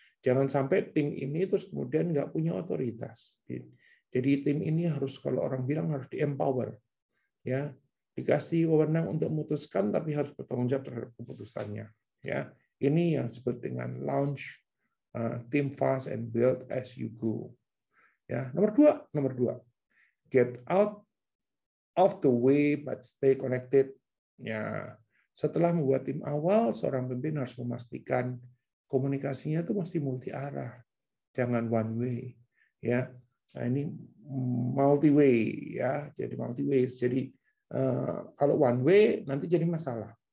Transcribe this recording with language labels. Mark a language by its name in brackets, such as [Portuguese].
[Indonesian] Jangan sampai tim ini terus kemudian nggak punya otoritas. Jadi tim ini harus, kalau orang bilang, harus di-empower, ya, dikasih wewenang untuk memutuskan, tapi harus bertanggung jawab terhadap keputusannya. Ya, ini yang disebut dengan [English] launch, think fast and build as you go. [Indonesian] Ya, nomor dua, [English] get out of the way but stay connected. [Indonesian] Ya, setelah membuat tim awal, seorang pemimpin harus memastikan komunikasinya itu mesti multi arah, jangan [English] one way. [Indonesian] Ya, nah ini multi way ya, jadi multi ways. Jadi kalau one way nanti jadi masalah.